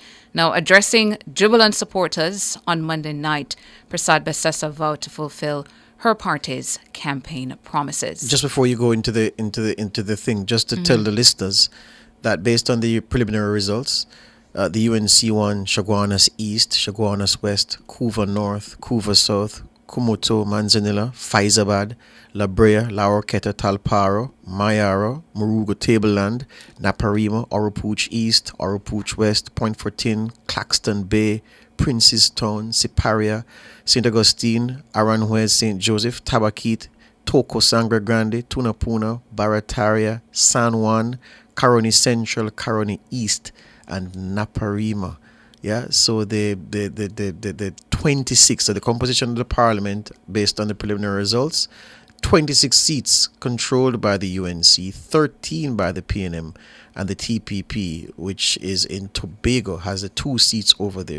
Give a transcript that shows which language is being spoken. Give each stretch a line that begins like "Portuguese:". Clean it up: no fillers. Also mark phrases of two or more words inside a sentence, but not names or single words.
English: Now, addressing jubilant supporters on Monday night, Persad-Bissessar vowed to fulfill her party's campaign promises. Just before you go into the thing, just to tell the listeners that based on the preliminary results, the UNC won Chaguanas East, Chaguanas West, Couva North, Couva South, Kumoto, Manzanilla, Faizabad, La Brea, La Orqueta, Talparo, Mayaro, Morugo Tableland, Naparima, Oropouche East, Oropouche West, Point Fortin, Claxton Bay, Princestown, Siparia, St. Augustine, Aranjuez, St. Joseph, Tabaquite, Toco, Sangre Grande, Tunapuna, Barataria, San Juan, Caroni Central, Caroni East, and Naparima. Yeah, so the 26, so the composition of the parliament based on the preliminary results, 26 seats controlled by the UNC, 13 by the PNM, and the TPP, which is in Tobago, has the 2 seats over there.